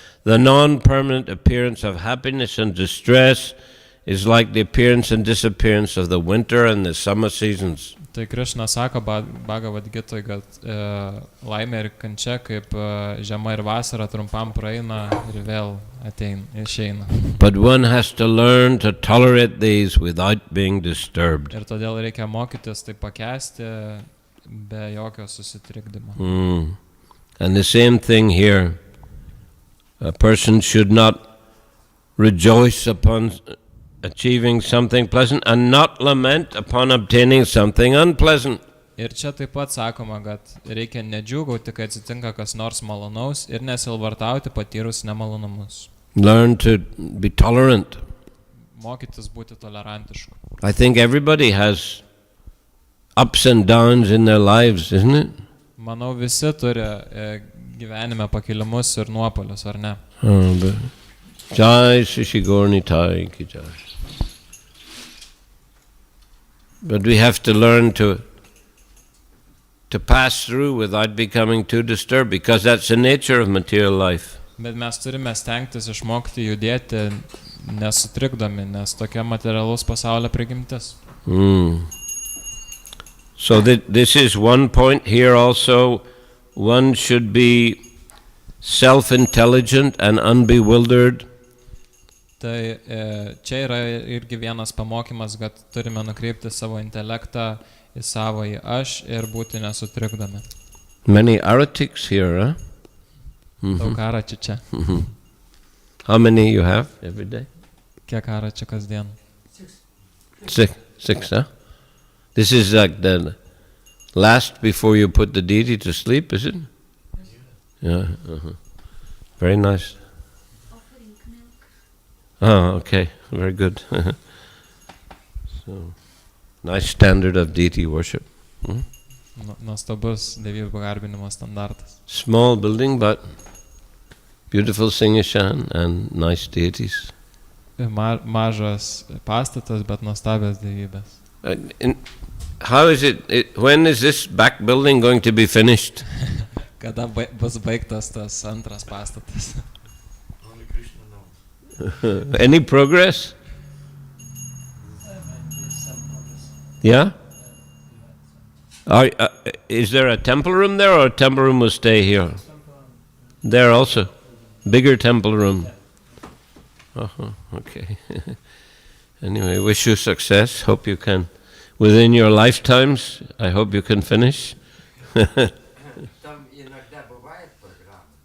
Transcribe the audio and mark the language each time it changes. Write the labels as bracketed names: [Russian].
[English] The non-permanent appearance of happiness and distress is like the appearance and disappearance of the winter and the summer seasons. [Lithuanian] Tai Krishna sako Bhagavad Gitoj, kad laimė ir kančia kaip žiema ir vasara trumpam praeina ir vėl išeina. [English] But one has to learn to tolerate these without being disturbed. [Lithuanian] Ir todėl reikia mokytis tai pakęsti be jokio susitrikdymo. [English] And the same thing here. A person should not rejoice upon achieving something pleasant and not lament upon obtaining something unpleasant. [Lithuanian] Ir čia taip pat sakoma, kad reikia nedžiūgauti, kai atsitinka kas nors malonaus ir nesilvartauti patyrus nemalonumus. [English] Learn to be tolerant. [Lithuanian] Mokytis būti tolerantišku. [English] I think everybody has ups and downs in their lives, isn't it? [Lithuanian] Manau, visi turi gyvenime pakilimus ir nuopuolius, ar ne? [Hindi] Jai Shri Gaur Nitai ki jai. [English] But we have to learn to pass through without becoming too disturbed, because that's the nature of material life. [Lithuanian] Bet mes turime stengtis išmokti judėti nesutrikdomi, nes tokia materialaus pasaulio prigimtis. [English] So this is one point here also. One should be self-intelligent and unbewildered. [Lithuanian] Tai čia yra irgi vienas pamokymas, kad turime nukreipti savo intelektą į savąjį aš ir būti nesutrikdomi. [English] Many aratics here, huh? [Lithuanian] Daug aračių čia. [English] How many you have every day? [Lithuanian] Kiek aračių kasdien? [English] Six, huh? This is like the last before you put the deity to sleep, is it? Yeah. Very nice. Offering milk. Oh, okay. Very good. So, nice standard of deity worship. [Lithuanian] Nuostabus dievybių garbinimo standartas. [English] Small building, but beautiful Singashan and nice deities. [Lithuanian] Mažas pastatas, bet nuostabios dievybės. [English] How is it? When is this back building going to be finished? [Lithuanian] Kada bus baigtas tas antras pastatas? [English] Only Krishna knows. Any progress? Yeah? Is there a temple room there, or a temple room will stay here? There also? Bigger temple room? Okay. Anyway, wish you success. Hope you can, within your lifetimes, I hope you can finish. [Russian] Там иногда бывает программа.